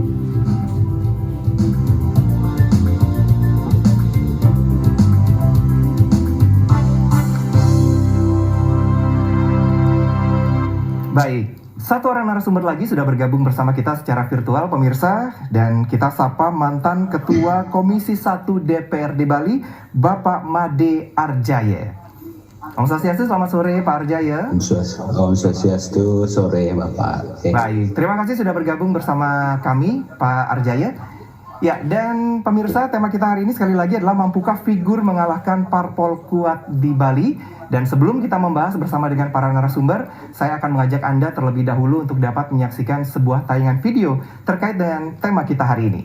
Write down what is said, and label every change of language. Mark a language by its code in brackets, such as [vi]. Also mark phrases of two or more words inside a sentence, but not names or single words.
[id] Baik, satu orang narasumber lagi sudah bergabung bersama kita secara virtual, pemirsa, dan kita sapa mantan Ketua Komisi 1 DPRD Bali, Bapak Made Arjaya. Om Swastiastu, selamat sore Pak Arjaya. Om Swastiastu, sore Bapak. Baik, terima kasih sudah bergabung bersama kami Pak Arjaya. Ya, dan pemirsa, tema kita hari ini sekali lagi adalah mampukah figur mengalahkan parpol kuat di Bali? Dan sebelum kita membahas bersama dengan para narasumber, saya akan mengajak Anda terlebih dahulu untuk dapat menyaksikan sebuah tayangan video terkait dengan tema kita hari ini.